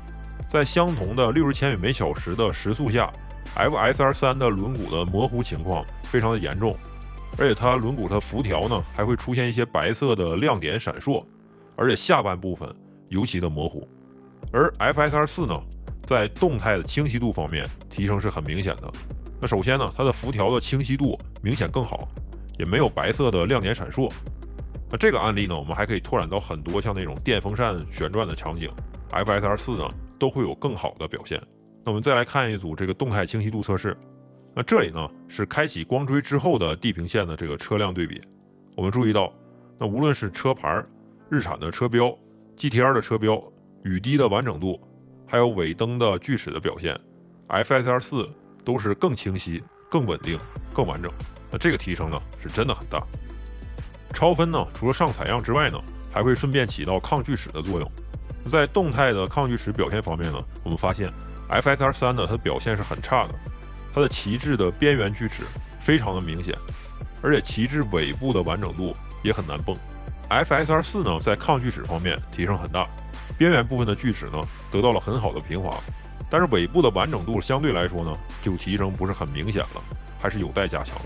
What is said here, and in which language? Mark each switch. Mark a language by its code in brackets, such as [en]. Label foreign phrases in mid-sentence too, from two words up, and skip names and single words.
[zh] 在相同的60千米每小時的時速下 ，FSR 3的輪毂的模糊情況非常的嚴重，而且它輪毂的輻條呢還會出現一些白色的亮點閃爍，而且下半部分尤其的模糊。而 FSR 4呢，在動態的清晰度方面提升是很明顯的。那首先呢，它的輻條的清晰度明顯更好，也沒有白色的亮點閃爍。那這個案例呢，我們還可以拓展到很多像那種電風扇旋轉的場景 ，FSR 4呢都會有更好的表現。那我們再來看一組這個動態清晰度測試。那這裡呢是開啟光追之後的地平線的這個車輛對比。我們注意到，那無論是車牌、日產的車標、GTR 的車標、雨滴的完整度，還有尾燈的鋸齒的表現 ，FSR 4都是更清晰、更穩定、更完整。那這個提升呢是真的很大。超分呢，除了上採樣之外呢，還會順便起到抗鋸齒的作用。在動態的抗鋸齒表現方面呢，我們發現 FSR 3 呢，它的表現是很差的，它的旗幟的邊緣鋸齒非常的明顯，而且旗幟尾部的完整度也很難蹦。FSR 4呢，在抗鋸齒方面提升很大，邊緣部分的鋸齒呢得到了很好的平滑，但是尾部的完整度相對來說呢，就提升不是很明顯了，還是有待加強的。